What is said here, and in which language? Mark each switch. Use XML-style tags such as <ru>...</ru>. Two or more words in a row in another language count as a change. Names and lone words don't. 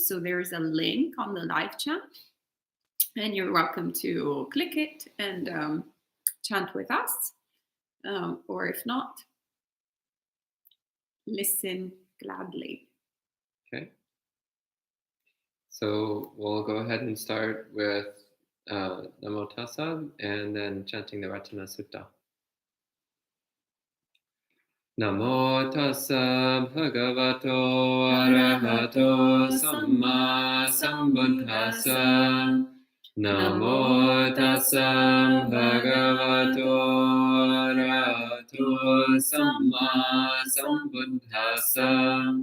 <en>So there's a link on the live chat, and you're welcome to click it and chant with us. Or if not, listen gladly. Okay. So we'll go ahead and start with Namo Tassa and then chanting the Ratana Sutta.</en> <pi>Namo Tassa Bhagavato Arahato Samma Sambuddhassa. Namo Tassa Bhagavato Arahato Samma Sambuddhassa.</pi>